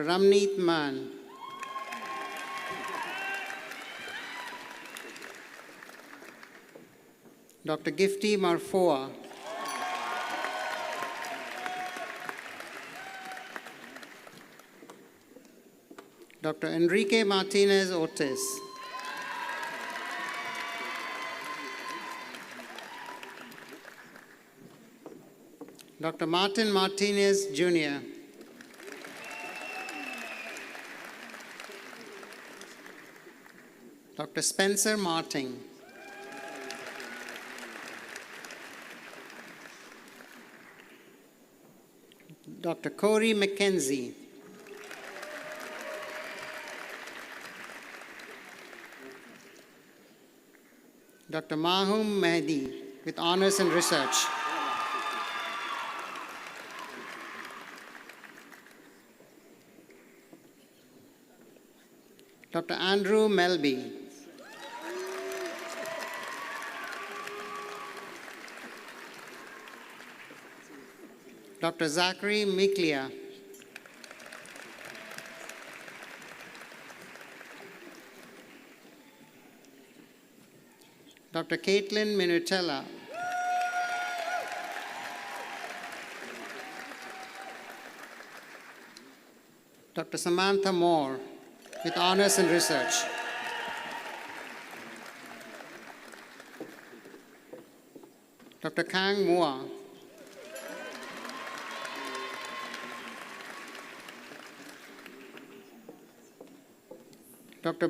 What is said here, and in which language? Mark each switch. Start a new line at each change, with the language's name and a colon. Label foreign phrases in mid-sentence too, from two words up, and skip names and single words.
English: Ramneet Mann, Dr. Gifty Marfoa, Dr. Enrique Martinez Ortiz, Dr. Martin Martinez Jr., Dr. Spencer Martin, Dr. Corey McKenzie, Dr. Mahum Mehdi with honors in research, Dr. Andrew Melby, Dr. Zachary Miklia, Dr. Caitlin Minutella, Dr. Samantha Moore with honors in research, Dr. Kang Mua, Dr.